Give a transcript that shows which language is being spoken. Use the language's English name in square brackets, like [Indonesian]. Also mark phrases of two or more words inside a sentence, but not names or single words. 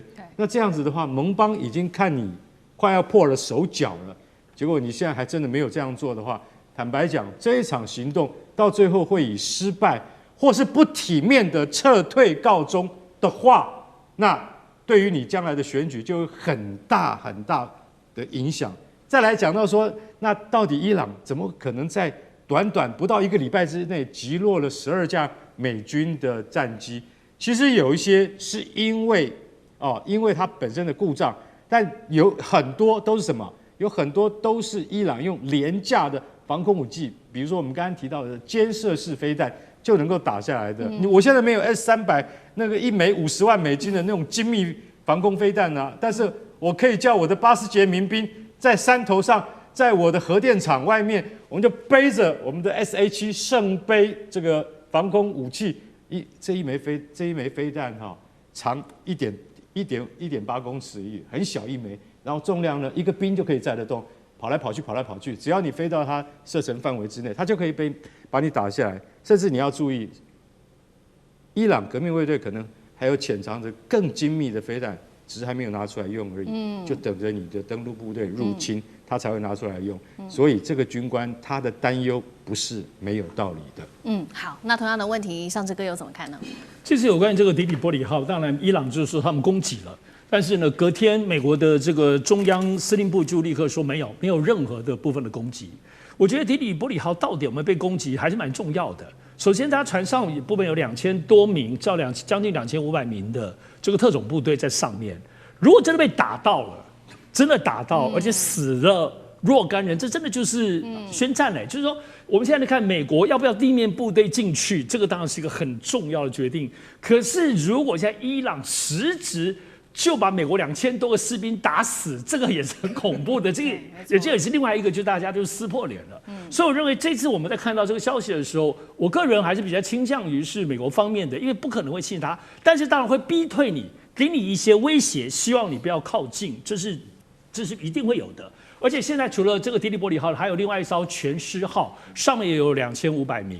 [Chinese] 那這樣子的話，盟邦已經看你快要破了手腳了，結果你現在還真的沒有這樣做的話，坦白講，這一場行動到最後會以失敗或是不體面的撤退告終的話，那對於你將來的選舉就有很大很大的影響。再來講到說，那到底伊朗怎麼可能在短短不到1個禮拜之內擊落了12架美軍的戰機？其實有一些是因為它本身的故障，但有很多都是什麼？有很多都是伊朗用廉價的防空武器，比如說我們剛剛提到的肩射式飛彈就能夠打下來的。我現在沒有 S-300那個1枚50萬美金的那種精密防空飛彈啊，但是我可以叫我的80節民兵在山頭上，在我的核電廠外面，我們就背着我們的 SA-7 聖杯這個防空武器，這一枚飛彈長1.8公尺，很小一枚，然後重量呢1個兵就可以載得動，跑來跑去，只要你飛到它射程範圍之內，它就可以把你打下來。甚至你要注意，伊朗革命衛隊可能還有潛藏着更精密的飛彈，只是還沒有拿出來用而已，就等着你的登陸部隊入侵，他才會拿出來用。所以這個軍官他的擔憂不是沒有道理的。好，那同樣的問題，尚志哥又怎麼看呢？其實有關於這個迪利波里號，當然伊朗就是說他們攻擊了，但是呢，隔天美國的這個中央司令部就立刻說没有任何的部分的攻擊。我覺得迪利波里號到底有沒有被攻擊，還是蠻重要的。首先，它船上部分有2000多名，將近2500名的這個特種部隊在上面。如果真的被打到了，而且死了若干人，這真的就是宣戰嘞。就是說，我們現在看美國要不要地面部隊進去，這個當然是一個很重要的決定。可是，如果現在伊朗實質就把美國2000多個士兵打死，這個也是很恐怖的。这也是另外一個，就是大家就撕破臉了。所以我認為這次我們在看到這個消息的時候，我個人還是比較傾向於是美國方面的，因為不可能會信他，但是當然會逼退你，給你一些威脅，希望你不要靠近，這是一定會有的。而且現在除了這個迪利波里號，還有另外一艘全獅號，上面也有2500名。